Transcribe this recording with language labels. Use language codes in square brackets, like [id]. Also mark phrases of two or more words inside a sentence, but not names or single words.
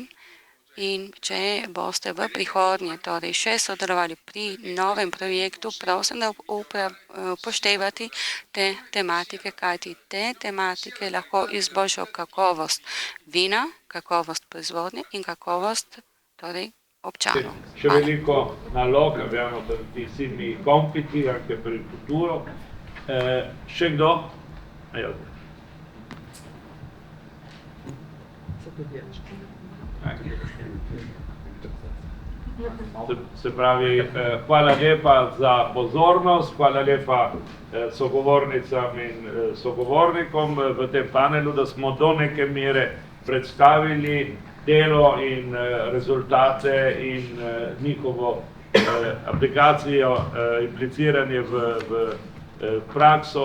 [sl] In če boste v prihodnje torej še sodelovali pri novem projektu, prosim, da upoštevati te tematike, kajti te tematike lahko izboljšajo kakovost vina, kakovost proizvodnje in kakovost torej občanov. C'è veliko nalog, [it] abbiamo tantissimi compiti anche per il futuro. [sl] Še kdo? Se pravi, hvala lepa za pozornost, hvala lepa sogovornicam in sogovornikom v tem panelu, da smo do neke mere predstavili delo in rezultate in njihovo aplikacijo, impliciranje v prakso.